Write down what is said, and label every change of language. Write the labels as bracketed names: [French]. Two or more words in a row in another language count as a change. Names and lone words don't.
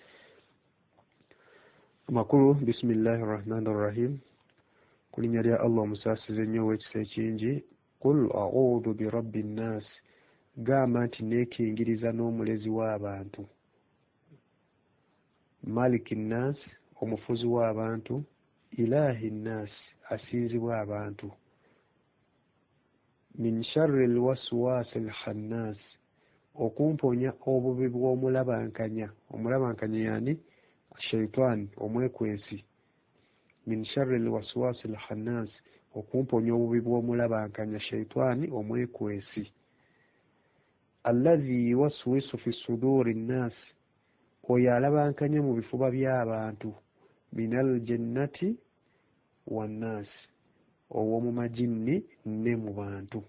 [Ganda] Makulu [Arabic] بسم الله الرحمن الرحيم [Ganda] kulinnya lya Allah omusaasize ennyo ow'ekisa ekingi. [Arabic] قل أعوذ برب الناس, [Ganda] gamba nti neekingiriza n'omulezi w'abantu. [Arabic] ملك الناس, [Ganda] omufuzi w'abantu. [Arabic] إله الناس, [Ganda] asinzibwa abantu. [Arabic] من شر الوسواس الخناس, [Ganda] okumponya obubi bw'omulabankanya. Omulabankanya yani shaitan, omwekwensi. [Arabic] من شر الوسواس الخناس, [Ganda] okumponya obubi bw'omulabankanya shaitani, omwekwensi. [Arabic] الذي يوسوس في صدور الناس, [Ganda] oyo alabankanya mu bifuba by'abantu. [Arabic] من الجنة والناس, [Ganda] ow'omu majinni ne mu bantu.